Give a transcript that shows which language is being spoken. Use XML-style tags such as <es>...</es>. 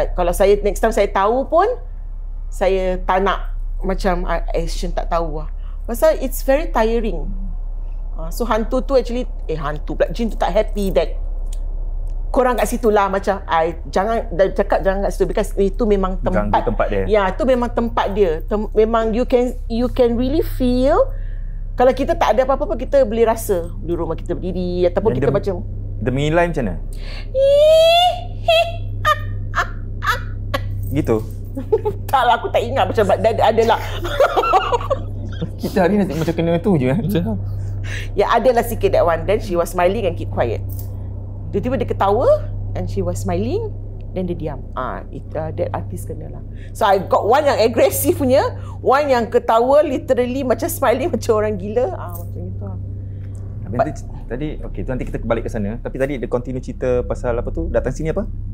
<ms>Kalau saya</ms> <en>next time</en> <ms>saya tahu pun, saya tak nak macam</ms> <en>action</en> <ms>tak tahu lah. Pasal</ms> <en>it's very tiring.</en> <ms>So hantu tu</ms> <en>actually,</en> <ms>jin tu tak</ms> <en>happy that</en> <ms>korang kat situ lah. Macam jangan kat situ,</ms> <en>because</en> <ms>itu memang tempat dia. Ya, itu memang tempat dia. Memang</ms> <en>you can really feel.</en> <ms>Kalau kita tak ada apa-apa, kita boleh rasa di rumah kita berdiri ataupun kita macam dia mengilai macam mana? Gitu? Tak lah, aku tak ingat macam adalah. Kita hari ni macam kena tu je. Ya, adalah sikit</ms> <en>that one. Then she was smiling and keep quiet.</en> <ms>Tiba-tiba dia ketawa</ms> <en>and she was smiling, then</en> <ms>dia diam.</ms> <en>That artist</en> <ms>kena lah.</ms> <en>So I got one</en> <ms>yang agresif punya,</ms> <en>one</en> <ms>yang ketawa</ms> <en>literally</en> <ms>macam</ms> <en>smiling</en> <ms>macam orang gila. Macam itu lah. Tadi okay, tu nanti kita balik ke sana. Tapi tadi dia</ms> <en>continue</en> <ms>cerita pasal apa tu? Datang sini apa?</ms>